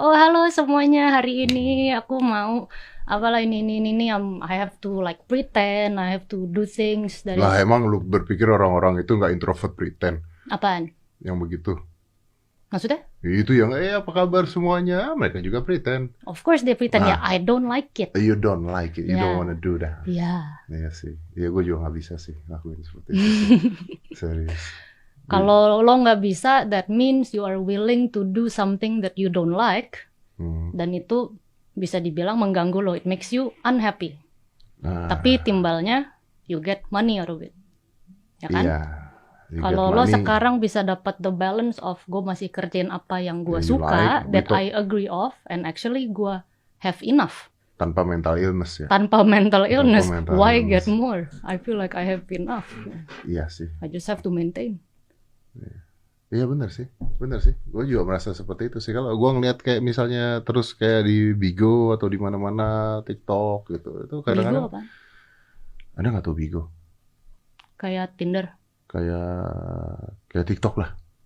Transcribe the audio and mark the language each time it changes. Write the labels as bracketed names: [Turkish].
[Indonesian] Oh halo semuanya, hari ini aku mau apalah ini. [English] I have to like pretend, I have to do things. [Indonesian] Lah emang lu berpikir orang-orang itu nggak introvert pretend? Apaan? Yang begitu. Maksudnya? Itu yang apa kabar semuanya? Mereka juga pretend. [English] Of course they pretend. Ya I don't like it. You don't like it. You don't wanna do that. [Indonesian] Iya sih. Ya gue juga nggak bisa sih lakuin seperti itu. Serius. Kalau lo nggak bisa, [English] that means you are willing to do something that you don't like, [Indonesian] dan itu bisa dibilang mengganggu lo. [English] It makes you unhappy. [Indonesian] Tapi timbalnya, [English] you get money out of it, [Indonesian] ya kan? Kalau lo sekarang bisa dapat [English] the balance of [Indonesian] gue masih kerjain apa yang gue suka, [English] that I agree of, and actually [Indonesian] gue [English] have enough. [Indonesian] Tanpa mental illness ya. [English] Tanpa mental illness, why get more? I feel like I have enough. [Indonesian] Iya sih. [English] I just have to maintain. [Indonesian] Iya benar sih. Gue juga merasa seperti itu sih. Kalau gue ngeliat kayak misalnya terus kayak di Bigo atau di mana-mana TikTok gitu, itu kadang-kadang. Bigo apa? Ada nggak tuh Bigo? Kayak Tinder. Kayak TikTok lah.